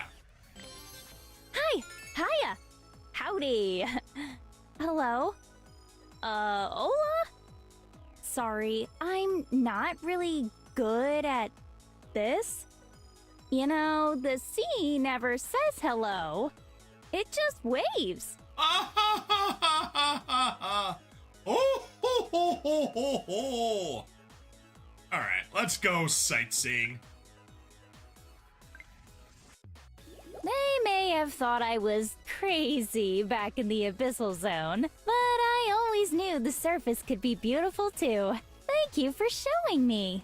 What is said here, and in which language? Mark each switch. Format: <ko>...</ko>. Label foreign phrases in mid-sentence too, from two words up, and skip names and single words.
<en>Hi! Hiya! Howdy! Hello? Hola? Sorry, I'm not really good at this. You know, the sea never says hello. It just waves. Ah ha ha ha ha ha ha! Oh ho ho ho ho ho! Alright, let's go sightseeing. They may have thought I was crazy back in the abyssal zone, but I always knew the surface could be beautiful too. Thank you for showing me.</en>